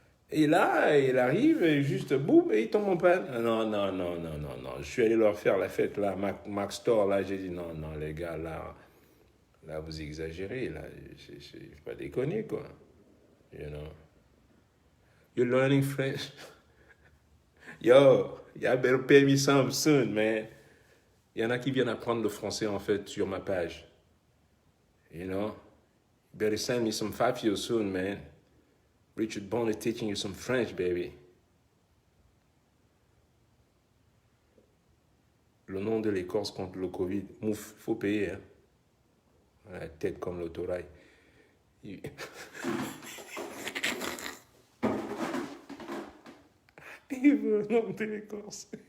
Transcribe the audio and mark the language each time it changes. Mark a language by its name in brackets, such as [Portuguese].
[French] Et là, il arrive, et juste boum, et il tombe en panne. Non, non, non, non, non, non. Je suis allé leur faire la fête, là, Mac Store, là, j'ai dit, non, non, les gars, là vous exagérez, là, je ne vais pas déconner, quoi. [English] You know. You're learning French? Yo, you better pay me some soon, man. [French] Il y en a qui viennent apprendre le français, en fait, sur ma page. [English] You know? You better send me some Fafio soon, man. Richard Bond is teaching you some French, baby. [French] Le nom de l'écorce contre le Covid. Mouf, faut payer. Hein. La tête comme l'autorail. Il veut le nom de l'écorce.